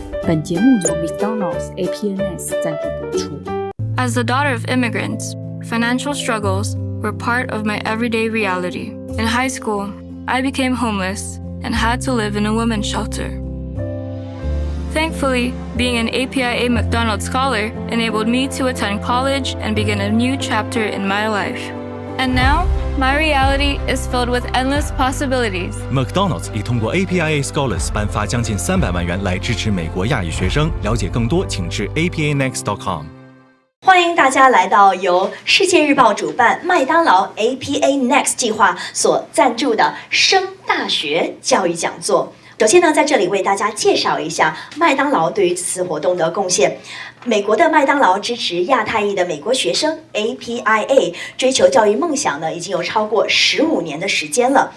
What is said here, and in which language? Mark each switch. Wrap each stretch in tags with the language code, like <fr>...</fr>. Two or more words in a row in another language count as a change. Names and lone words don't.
<zh>本節目由 McDonald's APNX 贊助播出。</zh> <en>As the daughter of immigrants, financial struggles were part of my everyday reality. In high school, I became homeless and had to live in a women's shelter. Thankfully, being an APIA McDonald's scholar enabled me to attend college and begin a new chapter in my life. And now, my reality is filled with endless possibilities.</en> <zh>McDonald's 已通过 APIA Scholars 颁发将近300万元来支持美国亚裔学生。了解更多，请至 apanext.com。欢迎大家来到由世界日報主辦、麥當勞 APA Next 計劃所贊助的升大學教育講座。首先呢，在這裡為大家介紹一下麥當勞對於此次活動的貢獻。美國的麥當勞支持亞太裔的美國學生 APIA 追求教育夢想呢，已經有超過15年的時間了。</zh>